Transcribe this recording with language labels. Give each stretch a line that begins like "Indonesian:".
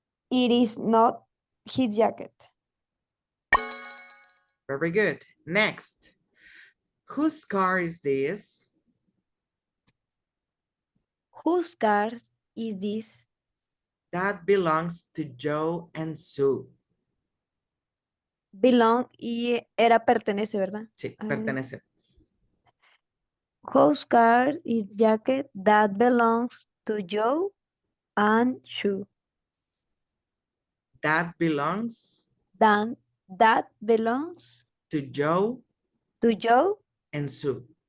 English: It is not his jacket. Very good. Next. Whose car is this? Whose car is this? That belongs to Joe and Sue.
Spanish: Belong y era pertenece, ¿verdad? Sí, Ah. pertenece.
English: Whose car is jacket that belongs to Joe and Sue? That belongs That belongs to Joe to Joe and Sue.